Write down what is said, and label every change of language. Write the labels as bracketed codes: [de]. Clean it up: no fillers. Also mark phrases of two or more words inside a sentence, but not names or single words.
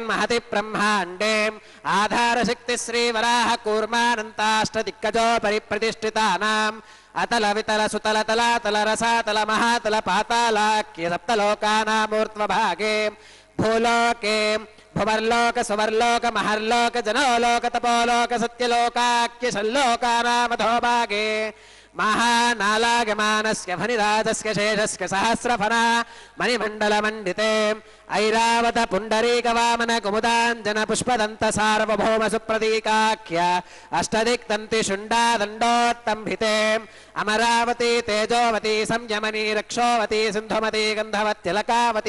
[sa] మహతి బ్రహ్మాండే ఆధారశక్తి శ్రీవరాహ కూర్మానంతాష్టదిక్కజో పరిప్రతిష్ఠితానాం అతల వితల సుతల తలాతల రసాతల మహాతల పాతాళాఖ్య సప్తలోకానామూర్ధ్వభాగే భూలోకే భువర్లోక సువర్లోక మహర్లోక జనోలోక తపోలోక సత్యలోకాఖ్య షల్లోకానామధోభాగే महानालागमानस्य फणिराजस्य शेषस्य सहस्रफना मणिमण्डलमण्डिते ऐरावत पुण्डरीकवामन कुमुदाञ्जन पुष्पदन्त सार्वभौम सुप्रतीकाख्य अष्टदिक्तन्ति शुण्डादण्डोत्तम्भिते अमरावती तेजोवती संयमनी रक्षोवती सिन्धुमती गन्धवत्यलकावती